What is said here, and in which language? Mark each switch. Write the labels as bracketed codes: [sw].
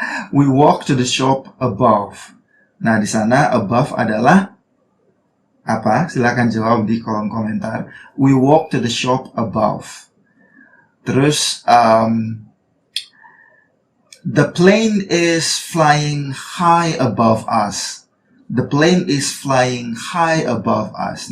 [en] We walk to the shop above. [id] Nah, di sana above adalah apa? Silakan jawab di kolom komentar. [en] We walk to the shop above. Terus, the plane is flying high above us. The plane is flying high above us.